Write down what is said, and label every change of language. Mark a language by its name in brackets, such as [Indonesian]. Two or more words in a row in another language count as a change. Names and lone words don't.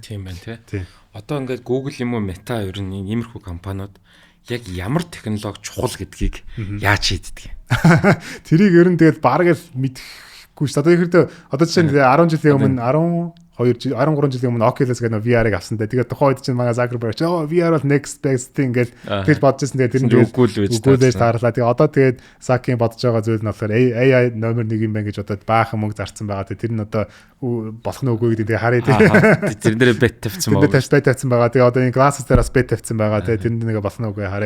[Mongolian] Тийм байна тий. Одоо ингээд Google юм уу Meta ер нь иймэрхүү компаниуд яг ямар технологи чухал гэдгийг яаж хийддэг юм. Тэрийг ер нь тэгэл бараг л мэдэхгүй шүү дээ. Одоо жишээ нь 10 жилийн өмнө 13 жилийн өмнө Oculus гэдэг VR-ыг авсан дээ. Тэгээд тухайн үед чинь манай Zuckerberg VR бол [English] next best thing [Mongolian] гэж тэгж бодож байсан. Тэгээд тэр нь үгүүлж таарлаа. Тэгээд одоо тэгээд Zuck-ийн бодож байгаа зүйл нь болохоор AI номер 1 юм байна гэж одоо баахан мөнгө зарцсан байгаа. Тэгээд тэр нь одоо болох нь үгүй гэдэг тэгээд харъя тий. Тэр нэрээ бет тавьсан байгаа. Бет тавьсан байгаа. Тэгээд одоо энэ Glasses дээрээс бет тавьсан байгаа. Тэгээд тэр нэг болох нь үгүй харъя.